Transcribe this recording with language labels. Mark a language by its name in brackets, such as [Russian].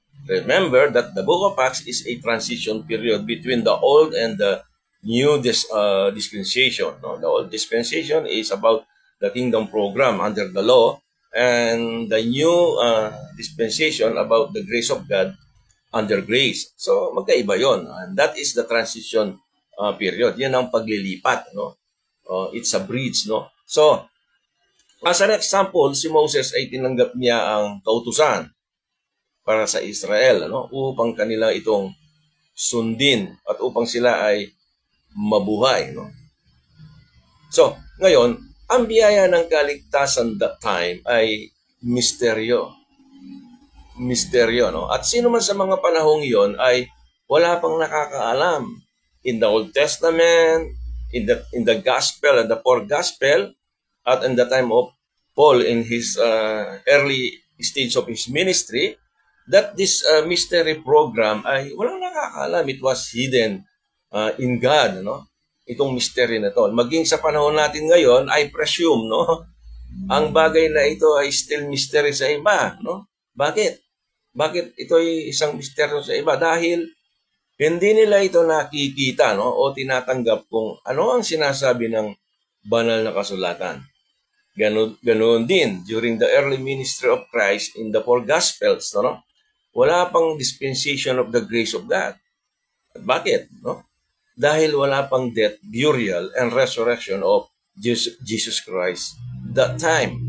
[English] Remember that the Book of Acts is a transition period between the Old and the New dispensation. No? The Old dispensation is about the kingdom program under the law, and the New dispensation about the grace of God under grace. [Filipino] So, magkaiba yon, [English] and that is the transition period. [Filipino] Yan ang paglilipat. No? [English] It's a bridge. [Filipino] No? So, as an example, si Moses ay tinanggap niya ang kautusan para sa Israel, no? Upang kanila itong sundin at upang sila ay mabuhay. No? So, ngayon, ang biyaya ng kaligtasan [English] that time [Filipino] ay misteryo. Misteryo, no? At sino man sa mga panahong iyon ay wala pang nakakaalam. [English] In the Old Testament, in the Gospel and the four Gospel, at in the time of Paul in his early stage of his ministry, that this mystery program [Filipino] ay walang nakakaalam. [English] It was hidden in God, no? [Filipino] Itong mystery na to. Maging sa panahon natin ngayon, [English] I presume, [Filipino] no, ang bagay na ito ay still mystery sa iba, no? Bakit? Bakit ito ay isang misteryo sa iba? Dahil hindi nila ito nakikita, no, o tinatanggap kung ano ang sinasabi ng banal na kasulatan. Ganoon din [English] during the early ministry of Christ in the four Gospels, no? Wala pang dispensation of the grace of God. [Filipino] At bakit? [English] No? [Filipino] Dahil wala pang [English] death, burial, and resurrection of Jesus Christ that time.